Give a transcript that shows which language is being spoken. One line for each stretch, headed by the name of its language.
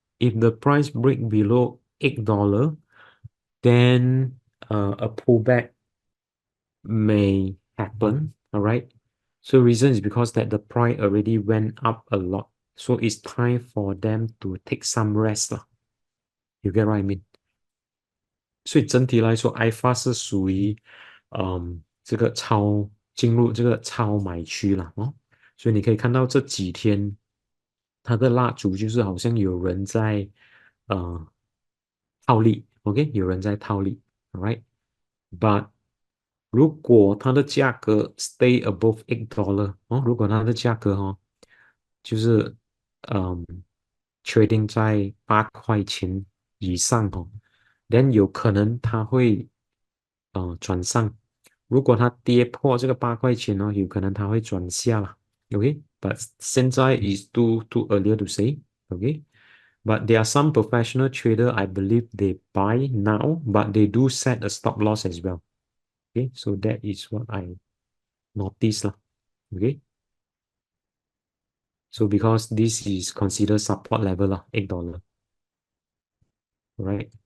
English: If the price break below $8, then a pullback may happen, all right? So reason is because that the price already went up a lot. So it's time for them to take some rest lah. You get what I mean?
Chinese: 所以整体来说，iFast 是属于这个进入这个超买区了哦。所以你可以看到这几天它的蜡烛就是好像有人在呃套利，OK，有人在套利，right？But 如果它的价格
English: stay above
Chinese: $8哦，如果它的价格就是嗯 trading 在8块钱以上哦，then 有可能它会转上。如果它跌破这个8块钱哦，有可能它会转下了。
English: OK，but 现在 is too early to say. OK，but there are some professional trader I believe they buy now, but they do set a stop loss as well. Okay, so that is what I noticed lah. Okay, so because this is considered support level lah, $8. Right?